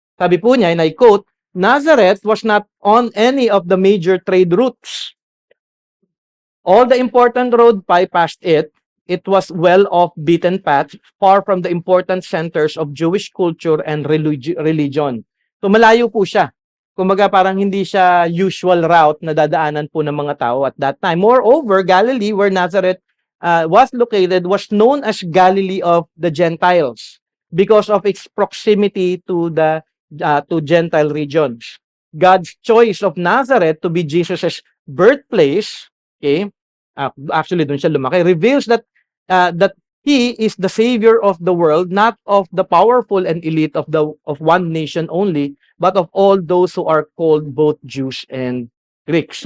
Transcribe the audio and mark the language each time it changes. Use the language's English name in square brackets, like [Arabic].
[Filipino] Sabi po niya, [English] and I quote, Nazareth was not on any of the major trade routes. All the important road bypassed it, It was well off beaten path, far from the important centers of Jewish culture and religion. [Filipino] So malayo po siya. Kumbaga parang hindi siya usual route na dadaanan po ng mga tao [English] at that time. Moreover, Galilee, where Nazareth was located, was known as Galilee of the Gentiles because of its proximity to the to Gentile regions. God's choice of Nazareth to be Jesus' birthplace, okay, [Filipino] actually doon siya lumaki, [English] reveals that he is the savior of the world, not of the powerful and elite of one nation only, but of all those who are called both Jews and Greeks.